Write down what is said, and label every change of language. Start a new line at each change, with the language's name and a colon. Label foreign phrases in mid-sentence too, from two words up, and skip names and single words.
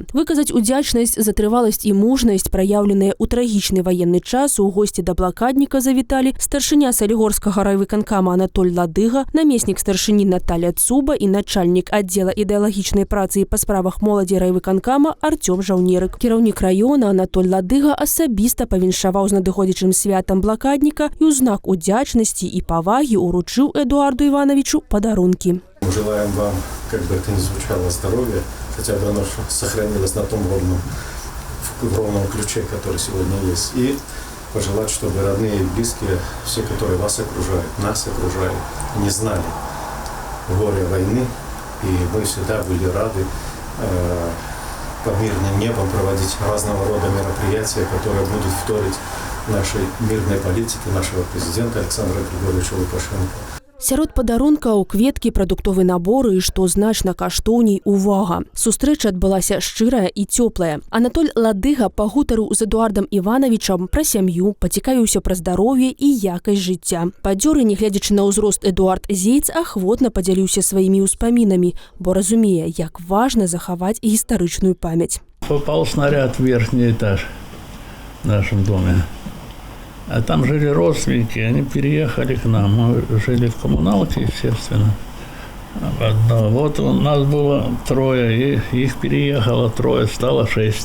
Belarusian: Выказаць удзячнасць за трываласць і мужнасць, праяўленыя ў трагічны ваенны час, у госці да блакадніка завіталі старшыня Салігорскага райвыканкама Анатоль Ладыга, намеснік старшыні Наталья Цуба і начальнік аддзела ідэалагічнай працы па справах моладзі райвыканкама Артём Жаўнерык. Кіраўнік раёна Анатоль Ладыга асабіста павіншаваў з надыходзячым святам блакадніка і ў знак удзячнасці і павагі уручыў Эдуарду Ивановичу падарункі.
Russian: Желаем вам, как бы это ни звучало, здоровья, хотя бы оно сохранилось на том ровном ключе, который сегодня есть. И пожелать, чтобы родные и близкие, все, которые вас окружают, нас окружают, не знали горя войны, и мы всегда были рады под мирным небом проводить разного рода мероприятия, которые будут вторить нашей мирной политике нашего президента Александра Григорьевича Лукашенко.
Belarusian: Сярод падарункаў кветкі, прадуктовы набор і, што значна каштоўней, увага. Сустрэча адбылася шчырая і цёплая. Анатоль Ладыга пагутарыў з Эдуардам Івановичам пра сям'ю, пацікавіўся пра здароўе і якасць жыцця. Падзёры, не гледзячы на ўзрост, Эдуард Зейц ахвотна падзяліўся сваімі ўспамінамі, бо разумее, як важна захаваць гістарычную памяць.
Russian: Попал снаряд в верхний этаж в нашем доме. А там жили родственники, они переехали к нам. Мы жили в коммуналке, естественно. Вот у нас было 3, и их переехало 3, стало 6.